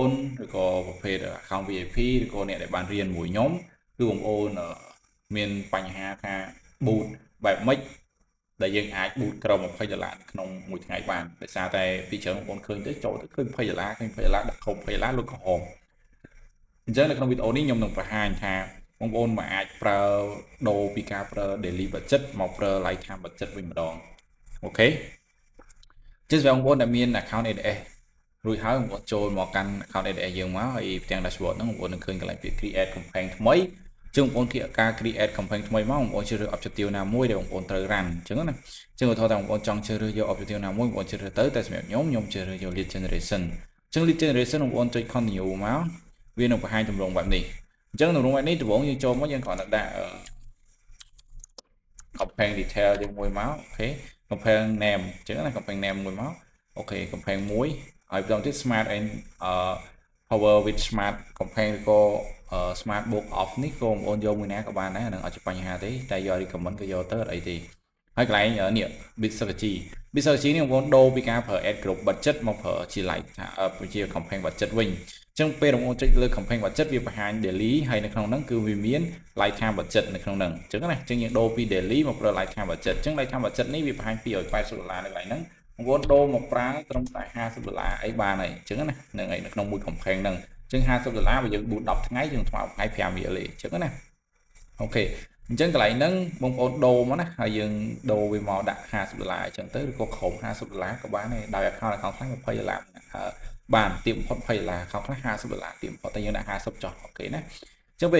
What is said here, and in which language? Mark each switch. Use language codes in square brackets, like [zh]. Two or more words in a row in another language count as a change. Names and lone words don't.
[km] ន្ធឬក៏ប្រភេទ [en] account VIP [km] ឬក៏អ្នកដែលបានរៀនមួយខ្ញុំគឺបងប្អូនមានបញ្ហាថា boot បែបម៉េចដែលយើងអាច boot ក្រោម$20ក្នុងមួយថ្ងៃបានដោយសារតែពីច្រើនបងប្អូ នឃើញទៅចូលទៅឃើញ$20ឃើញ$20ដាក់គ្រប់$20លុយក្រហមអញ្ចឹងនៅក្នុងវីដេអូនេះខ្ញុំនឹងបង្ហាញថាបងប្អូនមិនអាចប្រើដូរពីការប្រើ [en] daily budget [km] មក ប្រើ [en] lifetime budget [km] វិញម្ដងអូខេចឹងបងប្អូនដែលមាន [en] account ADS [km] រួចហើយបងប្អូនចូលមកកាន់ [en] account ADS [km] យើងមកហើយផ្ទាំង dashboard ហ្នឹងបងប្អូននឹងឃើញកន្លែងពាក្យ [en] create campaign [km] ថ្មីចឹងបងប្អូនគៀកការ [en] create campaign [km] ថ្មីមកបងប្អូនជ្រើសរើស objective ណាមួយដែលបងប្អូនត្រូវ run ចឹងណាចឹងឧទាហរណ៍ថាបងប្អូនចង់ជ្រើសរើសយក objective ណាមួយបងប្អូនជ្រើសរើសទៅតែសម្រាប់ខ្ញុំជ្រើសរើសយក [en] lead generation [km] ចឹង [en] lead generation [km] បងប្អូនចុច continue មកវានឹងបង្ហាញទម្រង់បែបនេះអញ្ចឹងទម្រង់បែបនេះដំបូងយើងចូលមកយើងគ្រាន់តែដាក់ [en] campaign detail [km] យើងមួយមកអូខេ [en] campaign name [km] អញ្ចឹងណា [en] campaign name [km] មួយមកអូខេ campaign មួយហើយបន្តទៀត [en] smart and power with smart campaign [km] ឬក៏ [en] smart book off [km] នេះក៏បងប្អូនយកមួយណាក៏បានដែរអានឹងអត់ជាបញ្ហាទេតែយក recommend ក៏យកទៅអត់អីទេហើយកន្លែងនេះ [en] bit strategy [km] នេះបងប្អូនដូរពីការប្រើ [en] ad group budget [km] មកប្រើជា live ជា [en] campaign budget [km] វិញចឹងពេលបងប្អូនចុចលើ [en] campaign budget [km] វាបង្ហាញ daily ហើយនៅក្នុងហ្នឹងគឺវាមាន [en] lifetime budget [km] នៅក្នុងហ្នឹងចឹងណាចឹងយើងដូរពី daily មកប្រើ [en] lifetime budget [km] ចឹង [en] lifetime budget [km] នេះវាបង្ហាញ$280នៅកន្លែងហ្នឹងបងប្អូនដូរមកប្រើត្រឹមតែ $50អីបានហើយចឹងណាហ្នឹងហើយនៅក្នុងមួយ campaign ហ្នឹងចឹង$50បើយើងបូត10ថ្ងៃយើងស្មើថ្ងៃ5រៀលទេចឹងណាអូខេអញ្ចឹងកន្លែងហ្នឹងបងប្អូនដូរមកណាហើយយើងដូរវា មកដាក់$50អញ្ចឹងទៅឬក៏ក្រុម$50ក៏បានដែរដោយ account ខ្លះ$20បានទៀបបំផុត$20ខោខ្លះ$50ទៀបបំផុតតែយើងដាក់50ចុះអូខេណាអញ្ចឹងពេល